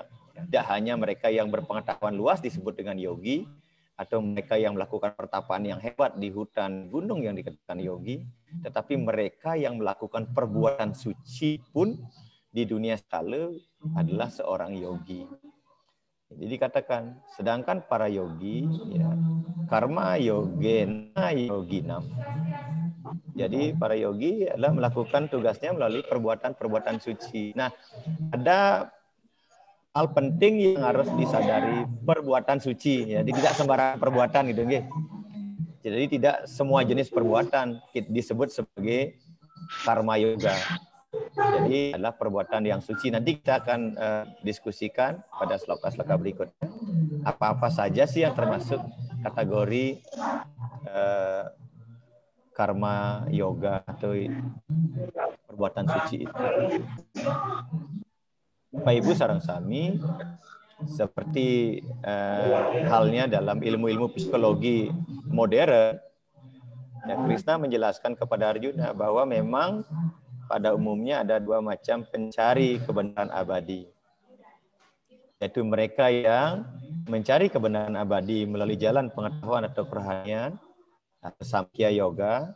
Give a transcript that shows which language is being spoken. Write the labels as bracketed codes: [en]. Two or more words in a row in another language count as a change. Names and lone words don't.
[id] Tidak hanya mereka yang berpengetahuan luas disebut dengan yogi, atau mereka yang melakukan pertapaan yang hebat di hutan gunung yang dikatakan yogi, tetapi mereka yang melakukan perbuatan suci pun di dunia skala adalah seorang yogi. Jadi dikatakan, sedangkan para yogi, ya, [sa] karma yogena yoginam. [id] Jadi para yogi adalah melakukan tugasnya melalui perbuatan-perbuatan suci. Nah, ada hal penting yang harus disadari, perbuatan suci. Jadi tidak sembarang perbuatan gitu, nggih. Jadi tidak semua jenis perbuatan disebut sebagai karma yoga. Jadi adalah perbuatan yang suci. Nanti kita akan diskusikan pada sloka-sloka berikutnya. Apa-apa saja sih yang termasuk kategori karma yoga atau perbuatan suci itu. Bapak Ibu [jv] sareng sami, [id] seperti halnya dalam ilmu-ilmu psikologi modern, ya, Krishna menjelaskan kepada Arjuna bahwa memang pada umumnya ada dua macam pencari kebenaran abadi. Yaitu mereka yang mencari kebenaran abadi melalui jalan pengetahuan atau kerohanian, atau Samkhya Yoga.